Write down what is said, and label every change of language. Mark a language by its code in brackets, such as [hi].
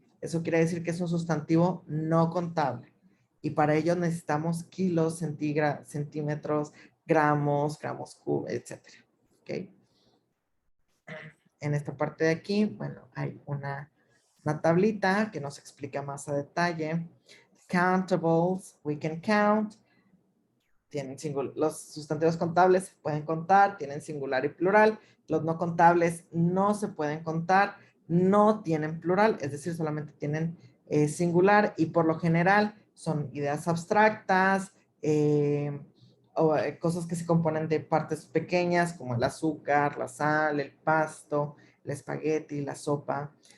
[es] Eso quiere decir que es un sustantivo no contable. Y para ello necesitamos kilos, centímetros, gramos, cubos, etc. ¿Ok? En esta parte de aquí, bueno, hay una tablita que nos explica más a detalle. [en] Countables, we can count. [es] Tienen los sustantivos contables se pueden contar, tienen singular y plural. Los no contables no se pueden contar, no tienen plural, es decir, solamente tienen singular y por lo general son ideas abstractas o cosas que se componen de partes pequeñas como el azúcar, la sal, el pasto, el espagueti, la sopa.